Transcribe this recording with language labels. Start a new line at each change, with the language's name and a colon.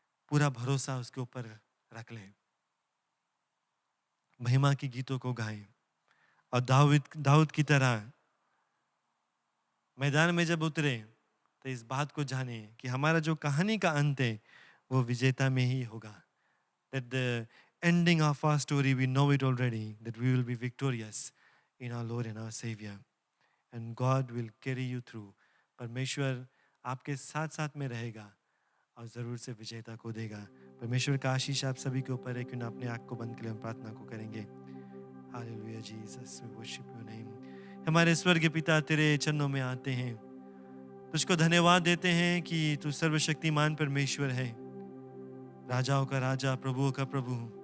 Hindi: पूरा भरोसा उसके ऊपर रख लें। महिमा की गीतों को गाएं और दाऊद की तरह मैदान में जब उतरे तो इस बात को जाने कि हमारा जो कहानी का अंत है वो विजेता में ही होगा।
English: That the ending of our story, we know it already, that we will be victorious in our Lord and our Savior. And God will carry you through.
Hindi: परमेश्वर आपके साथ साथ में रहेगा और ज़रूर से विजेता को देगा। परमेश्वर का आशीष आप सभी के ऊपर है। क्यों ना अपने आँख को बंद कर हम प्रार्थना को करेंगे। Hallelujah Jesus,
English: We worship your name.
Hindi: हमारे स्वर्गीय पिता तेरे चरणों में आते हैं, तुझको धन्यवाद देते हैं कि तू सर्वशक्तिमान परमेश्वर है, राजाओं का राजा, प्रभुओं का प्रभु।